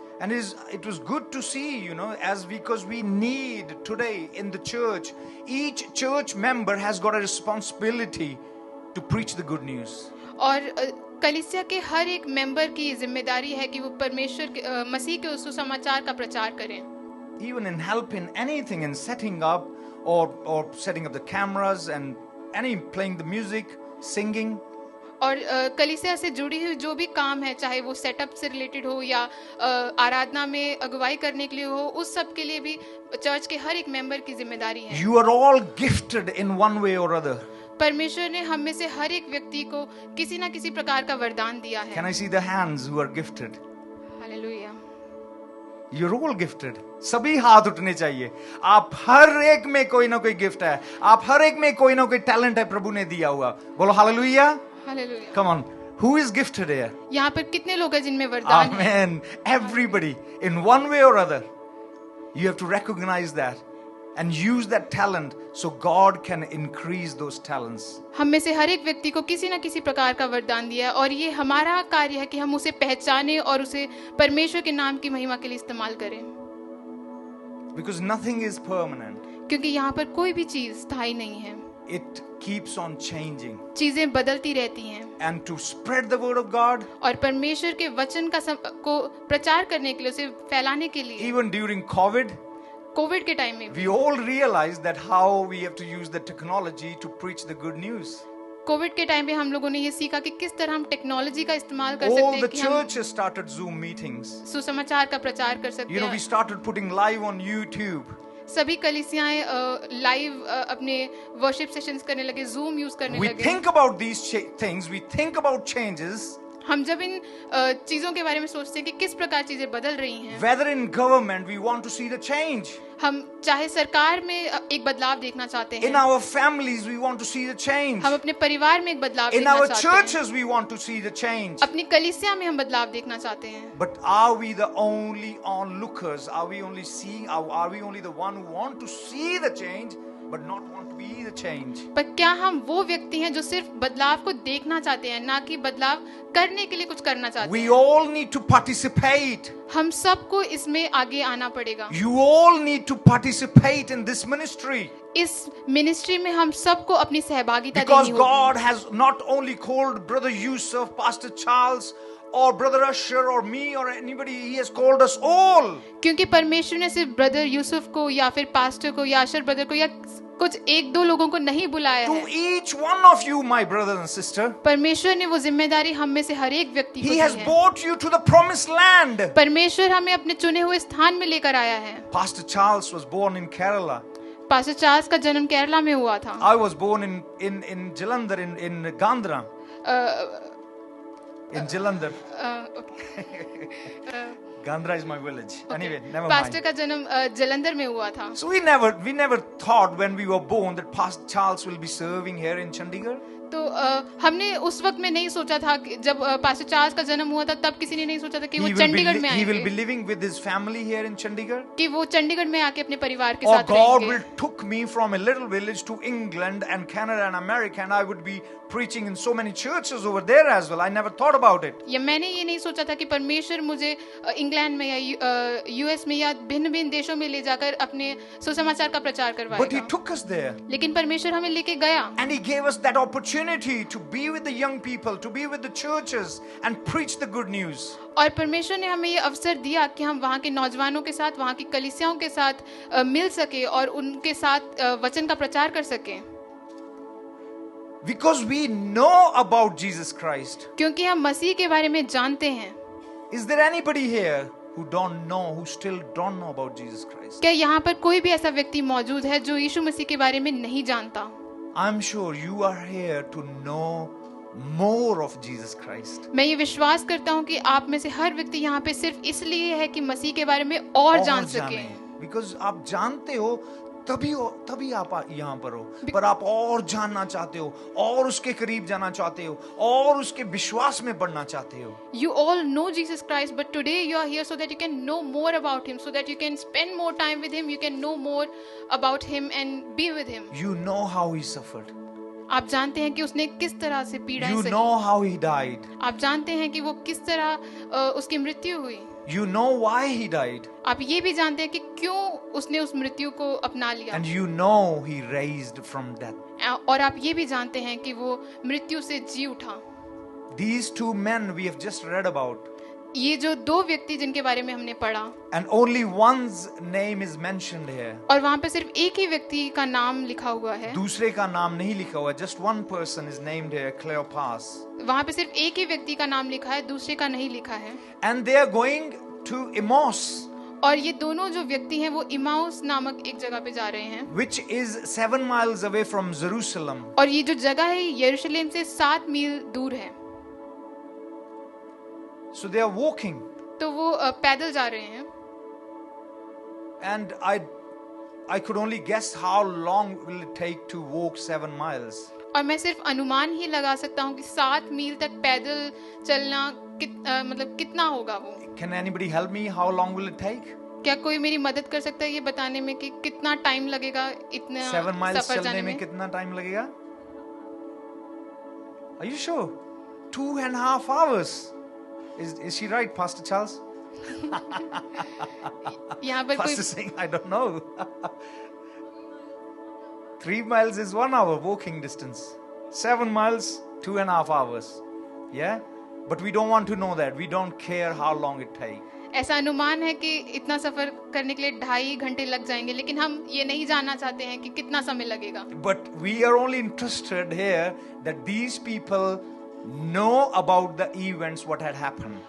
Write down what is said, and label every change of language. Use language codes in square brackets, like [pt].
[en] And it was good to see, you know, because we need today in the church, each church member has got a responsibility to preach the good news. [hi] और कलीसिया के हर एक member की जिम्मेदारी है कि वो परमेश्वर मसीह के उस सुसमाचार का प्रचार करें. [en] Even in helping anything, in setting up or setting up the cameras and playing the music, singing. [hi] और कलीसिया से जुड़ी हुई जो भी काम है, चाहे वो सेटअप से रिलेटेड हो या आराधना में अगुवाई करने के लिए हो, उस सब के लिए भी चर्च के हर एक मेंबर की जिम्मेदारी है. [en] You are all gifted in one way or other. [hi] परमेश्वर ने हम में से हर एक व्यक्ति को किसी ना किसी प्रकार का वरदान दिया है. [en] Can I see the hands who are gifted? [hi] Hallelujah. [en] You're all gifted. [hi] सभी हाथ उठने चाहिए. आप हर एक में कोई ना कोई गिफ्ट है. आप हर एक में कोई ना कोई टैलेंट है प्रभु ने दिया हुआ. बोलो hallelujah. Hallelujah. [en] Come on. Who is gifted here? [hi] यहाँ पर कितने लोग हैं जिनमें वरदान है? [en] Amen. Everybody in one way or other. You have to recognize that and use that talent so God can increase those talents. [hi] हम में से हर एक व्यक्ति को किसी न किसी प्रकार का वरदान दिया है और ये हमारा कार्य है कि हम उसे पहचानें और उसे परमेश्वर के नाम की महिमा के लिए इस्तेमाल करें. [en] Because nothing is permanent. [hi] क्योंकि यहाँ पर कोई भी चीज स्थायी नहीं है. [en] It keeps on changing. [hi] चीजें बदलती रहती हैं. [en] And to spread the word of God. [hi] और परमेश्वर के वचन को प्रचार करने के लिए, उसे फैलाने के लिए. [en] Even during COVID. [hi] कोविड के टाइम में [en] we all realized that how we have to use the technology to preach the good news. [hi] Covid के टाइम में हम लोगों ने ये सीखा कि किस तरह हम टेक्नोलॉजी का इस्तेमाल कर सकते हैं. [en] All the churches started Zoom meetings. [hi] सुसमाचार का प्रचार कर सकते हैं. [en] You know, we started putting live on YouTube. [hi] सभी कलीसियाएं लाइव अपने वर्शिप सेशंस करने लगे, Zoom यूज करने लगे. [en] We think about these things, we think about changes. [hi] हम जब इन चीजों के बारे में सोचते हैं कि किस प्रकार चीजें बदल रही हैं. [en] Whether in government we want to see the change. [hi] हम चाहे सरकार में एक बदलाव देखना चाहते हैं. [en] In our families we want to see the change. [hi] हम अपने परिवार में एक बदलाव देखना चाहते हैं. [en] In our churches we want to see the change. [hi] अपनी कलीसिया में हम बदलाव देखना चाहते हैं. [en] But are we the only onlookers? Are we only seeing? Are we only the one who want to see the change? But not want to be the change. [hi] पर क्या हम वो व्यक्ति हैं जो सिर्फ बदलाव को देखना चाहते हैं, ना कि बदलाव करने के लिए कुछ करना चाहते हैं? [en] We all need to participate. [hi] हम सबको इसमें आगे आना पड़ेगा. [en] You all need to participate in this ministry. [hi] इस मिनिस्ट्री में हम सबको अपनी सहभागिता देनी होगी. [en] Because [hi] होगी. [en] God has not only called Brother Yusuf, Pastor Charles, or Brother Usher or me or anybody, He has called us all. [hi] क्योंकि परमेश्वर ने सिर्फ ब्रदर यूसुफ को या फिर पास्टर को या अशर ब्रदर को या कुछ एक दो लोगों को नहीं बुलाया है. [en] To each one of you, my brother and sister. [hi] परमेश्वर ने वो जिम्मेदारी हम में से हर एक व्यक्ति को दी है. [en] He has brought you to the promised land. [hi] परमेश्वर हमें अपने चुने हुए स्थान में लेकर आया है. [en] Pastor Charles was born in Kerala. [hi] Pastor Charles का जन्म केरला में हुआ था. [en] I was born in Jalandhar in Gandhra. In Jalandhar. Gandhra is my village. Okay. Anyway, never mind. [hi] Pastor का जन्म जलंधर में हुआ था. [en] So we never thought when we were born that Pastor Charles will be serving here in Chandigarh. [hi] तो हमने उस वक्त में नहीं सोचा था कि जब पास्टर चार्ल्स का जन्म हुआ था तब किसी ने नहीं सोचा था कि वो चंडीगढ़ में आएंगे. [en] He will be living with his family here in Chandigarh. [hi] कि वो चंडीगढ़ में आके अपने परिवार के साथ रहेंगे. [en] God will took me from a little village to England and Canada and America and I would be preaching in so many churches over there as well. I never thought about it. [hi] या मैंने ये नहीं सोचा था कि परमेश्वर मुझे England में या यूएस में या भिन्न-भिन्न देशों में ले जाकर अपने सुसमाचार का प्रचार करवाएगा. [en] But He took us there. [hi] लेकिन परमेश्वर हमें लेके गया. [en] And He gave us that opportunity to be with the young people, to be with the churches and preach the good news. [hi] और परमेश्वर ने हमें ये अवसर दिया कि हम वहाँ के नौजवानों के साथ, वहाँ की कलीसियाओं के साथ मिल सके और उनके साथ वचन का प्रचार कर सके. [en] Because we know about Jesus Christ. [hi] क्योंकि हम मसीह के बारे में जानते हैं. [en] Is there anybody here who don't know, who still don't know about Jesus Christ? [hi] क्या यहाँ पर कोई भी ऐसा व्यक्ति मौजूद है जो यीशु मसीह के बारे में नहीं जानता? [en] I'm sure you are here to know more of Jesus Christ. [hi] मैं ये विश्वास करता हूँ कि आप में से हर व्यक्ति यहाँ पे सिर्फ इसलिए है कि मसीह के बारे में और जान सके. [en] Because [hi] आप जानते हो तभी आप यहाँ पर हो, पर आप और जानना चाहते हो, और उसके करीब जाना चाहते हो, और उसके विश्वास में बढ़ना चाहते हो. [en] You all know Jesus Christ, but today you are here so that you can know more about him, so that you can spend more time with him, you can know more about him and be with him. You know how he suffered. [hi] आप जानते हैं कि उसने किस तरह से पीड़ाएं [en] You [hi] सही. [en] know how he died. [hi] आप जानते हैं कि वो किस तरह उसकी मृत्यु हुई. [en] You know why he died. [hi] आप ये भी जानते हैं कि क्यों उसने उस मृत्यु को अपना लिया. [en] And you know he raised from death. [hi] और आप ये भी जानते हैं कि वो मृत्यु से जी उठा. [en] These two men we have just read about. [hi] ये जो दो व्यक्ति जिनके बारे में हमने पढ़ा, [en] And only one's name is mentioned here. [hi] और वहाँ पे सिर्फ एक ही व्यक्ति का नाम लिखा हुआ है. दूसरे का नाम नहीं लिखा हुआ. [en] Just one person is named here, Cleopas. [hi] वहाँ पे सिर्फ एक ही व्यक्ति का नाम लिखा है, दूसरे का नहीं लिखा है. [en] And they are going to Emmaus, [hi] और ये दोनों जो व्यक्ति हैं वो इमाउस नामक एक जगह पे जा रहे हैं, [en] which is 7 miles away from Jerusalem. [hi] और ये जो जगह है यरूशलेम से 7 मील दूर है. [en] So they are walking. [hi] तो वो पैदल जा रहे हैं. [en] And I could only guess how long will it take to walk 7 miles. [hi] और मैं सिर्फ अनुमान ही लगा सकता हूँ कि 7 मील तक पैदल चलना मतलब कितना होगा वो. [en] Can anybody help me? How long will it take? [hi] क्या कोई मेरी मदद कर सकता है ये बताने में कि कितना टाइम लगेगा इतना [en] 7 miles [hi] सफर चलने जाने में में? कितना टाइम लगेगा? [en] Are you sure? 2.5 hours. Is she right, Pastor Charles? [hi] यहाँ पर [en] Pastor [hi] कोई [en] saying, I don't know. 3 miles is 1 hour walking distance. 7 miles, 2.5 hours. Yeah? But we don't want to know that. We don't care how long it takes. [hi] ऐसा अनुमान है कि इतना सफर करने के लिए 2.5 घंटे लग जाएंगे, लेकिन हम ये नहीं जानना चाहते हैं कि कितना समय लगेगा. [en] But we are only interested here that these people know about the events what had happened.